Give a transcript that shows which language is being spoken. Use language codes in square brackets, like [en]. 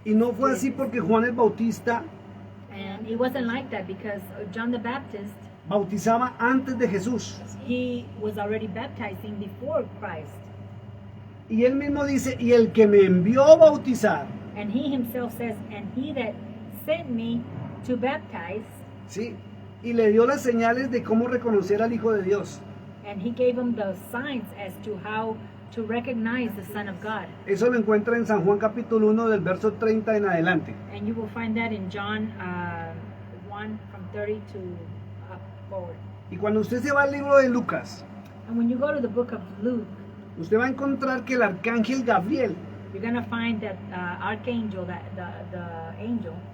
[es] Y no fue así porque Juan el Bautista [en] And it wasn't like that because John the Baptist, [es] bautizaba antes de Jesús. [en] he was already baptizing before Christ. [es] Y él mismo dice, y el que me envió a bautizar, [en] And he himself says, and he that sent me to baptize, [es] ¿sí? Y le dio las señales de cómo reconocer al Hijo de Dios. [en] and he gave him the signs as to how to recognize the Son of God. [es] Eso lo encuentra en San Juan capítulo 1 del verso 30 en adelante. [en] And you will find that in John 1 from 30 to forward. [es] Y cuando usted se va al libro de Lucas, [en] And when you go to the book of Luke, [es] usted va a encontrar que el arcángel Gabriel [en] you're going to find that archangel, that the angel,